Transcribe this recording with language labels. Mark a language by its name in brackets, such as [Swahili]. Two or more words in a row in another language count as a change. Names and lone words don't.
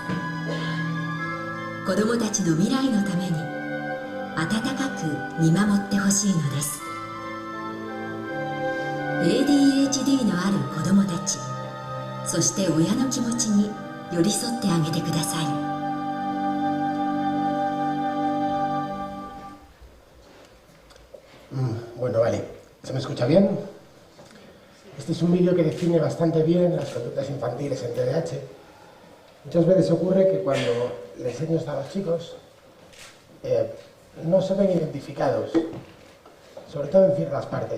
[Japanese] 子どもたちの未来のために温かく見守ってほしいのです。 ADHD のある子どもたち、そして親の気持ちに寄り添ってあげてください。 [Spanish] Bueno, vale. ¿Se me escucha bien? Este es un vídeo que define bastante bien las conductas infantiles en TDAH. Muchas veces ocurre que cuando les enseño esto a los chicos, no se ven identificados, sobre todo en ciertas partes.